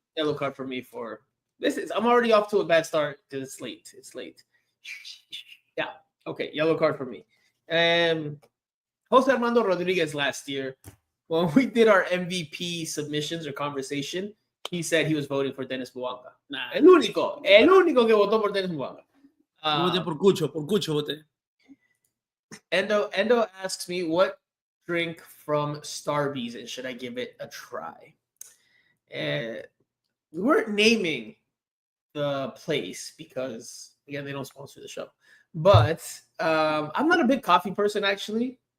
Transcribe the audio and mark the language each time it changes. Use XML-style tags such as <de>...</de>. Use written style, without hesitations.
<en>Yellow card for me for this. I'm already off to a bad start because it's late. It's late. Yeah. Okay. Yellow card for me. Jose Armando Rodriguez last year, when we did our MVP submissions or conversation, he said he was voting for Dennis Boanga. Nah.</en> <es>El único que votó por Dennis Boanga. Voté por Cucho voté.</es> <en>Endo asks me what drink from Starbucks and should I give it a try? We weren't naming the place because again they don't sponsor the show. But I'm not a big coffee person actually.</en>